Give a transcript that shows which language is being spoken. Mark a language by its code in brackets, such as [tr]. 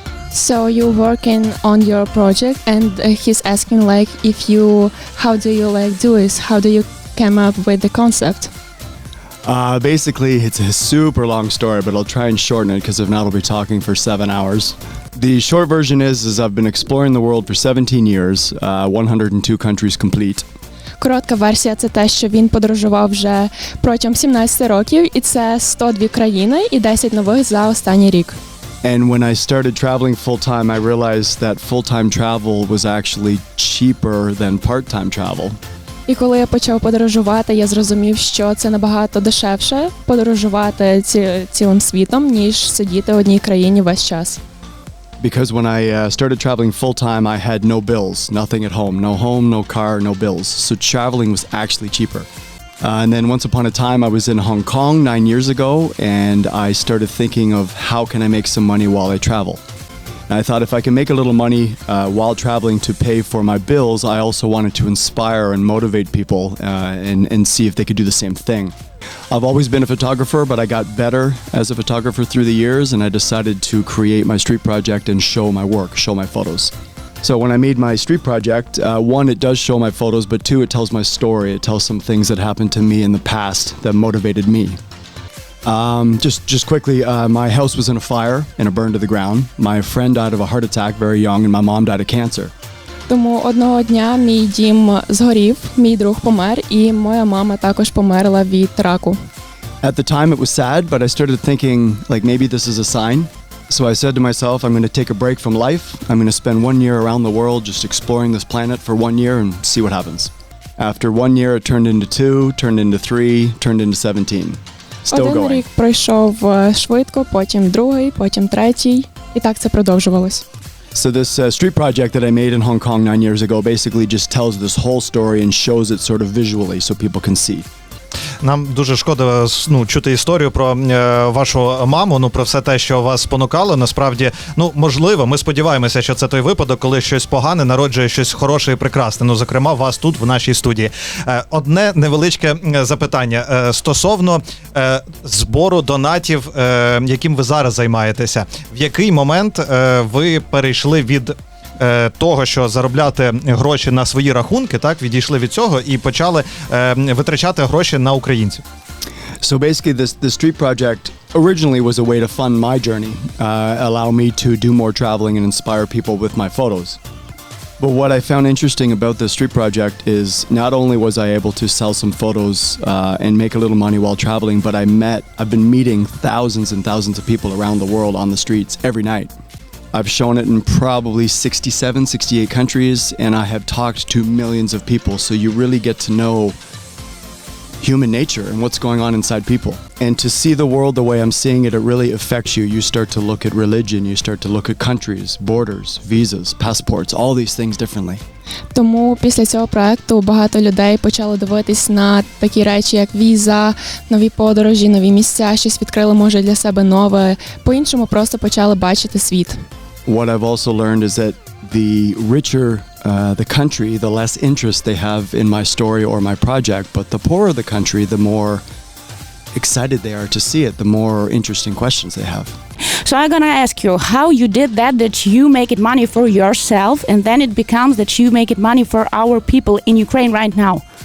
[en] So you're working on your project, and he's asking how do you do this? How do you come up with the concept? Basically, it's a super long story, but I'll try and shorten it because if not, I'll be talking for 7 hours. The short version is I've been exploring the world for 17 years, 102 countries complete. [uk] Коротка версія – це те, що він подорожував вже протягом 17 років, і це 102 країни і 10 нових за останній рік. [en] And when I started traveling full-time, I realized that full-time travel was actually cheaper than part-time travel. [uk] І коли я почав подорожувати, я зрозумів, що це набагато дешевше подорожувати цілим світом, ніж сидіти в одній країні весь час. [en] Because when I started traveling full-time, I had no bills, nothing at home, no car, no bills. So traveling was actually cheaper. And then once upon a time, I was in Hong Kong 9 years ago, and I started thinking of how can I make some money while I travel. And I thought if I can make a little money while traveling to pay for my bills, I also wanted to inspire and motivate people and see if they could do the same thing. I've always been a photographer, but I got better as a photographer through the years, and I decided to create my street project and show my work, show my photos. So when I made my street project, one, it does show my photos, but two, it tells my story. It tells some things that happened to me in the past that motivated me. Just quickly, my house was in a fire and it burned to the ground. My friend died of a heart attack very young, and my mom died of cancer. [uk] Тому одного дня мій дім згорів, мій друг помер, і моя мама також померла від раку. [en] At the time, it was sad, but I started thinking, maybe this is a sign. So I said to myself, I'm going to take a break from life. I'm going to spend 1 year around the world just exploring this planet for 1 year and see what happens. After 1 year, it turned into 2, turned into 3, turned into 17. Still [uk] Один [en] going. [uk] рік пройшов швидко, потім другий, потім третій, і так це продовжувалось. [en] So this street project that I made in Hong Kong 9 years ago basically just tells this whole story and shows it sort of visually so people can see. [uk] Нам дуже шкода чути історію про вашу маму, про все те, що вас спонукало. Насправді, можливо, ми сподіваємося, що це той випадок, коли щось погане народжує щось хороше і прекрасне. Зокрема, вас тут, в нашій студії. Одне невеличке запитання стосовно збору донатів, яким ви зараз займаєтеся. В який момент ви перейшли від того, що заробляти гроші на свої рахунки, так, відійшли від цього і почали витрачати гроші на українців? [en] So basically the street project originally was a way to fund my journey, allow me to do more traveling and inspire people with my photos. But what I found interesting about the street project is not only was I able to sell some photos and make a little money while traveling, but I've been meeting thousands and thousands of people around the world on the streets every night. I've shown it in probably 67, 68 countries, and I have talked to millions of people, so you really get to know human nature and what's going on inside people. And to see the world the way I'm seeing it, it really affects you. You start to look at religion, you start to look at countries, borders, visas, passports, all these things differently. [uk] Тому після цього проекту багато людей почали дивитись на такі речі, як віза, нові подорожі, нові місця, щось відкрили, може, для себе нове. По-іншому просто почали бачити світ. [en] What I've also learned is that the richer the country, the less interest they have in my story or my project, but the poorer the country, the more excited they are to see it, the more interesting questions they have. So I'm gonna ask you how you did that you make it money for yourself and then it becomes that you make it money for our people in Ukraine right now.